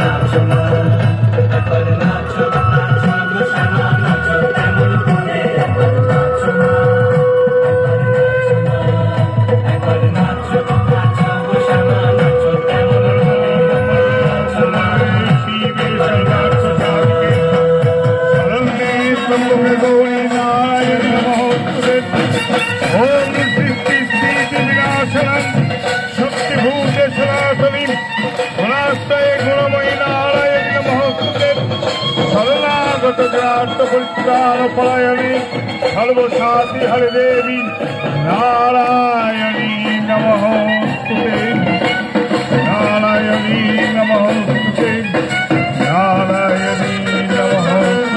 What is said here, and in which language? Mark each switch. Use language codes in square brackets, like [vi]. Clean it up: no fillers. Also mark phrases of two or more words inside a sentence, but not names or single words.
[bn] নাচো না, একবার নাচো নাচো গো শ্যামা নাচো কেমন করে, একবার নাচো না, একবার নাচো নাচো গো শ্যামা নাচো কেমন করে, নাচো না, একবার নাচো [sa] गौरी नारायण नमोस्तुते ओम सृष्टि स्थिति विनाशनम शक्तिभूत सनातनी गुणास्तये गुणमयी नारायण नमोस्तुते शरणागत ग्राह्य परित्राण परायणे सर्वसाति हरि देवी नारायणी नमोस्तुते नारायणी नमोस्तुते नारायणी नमोस्तुते।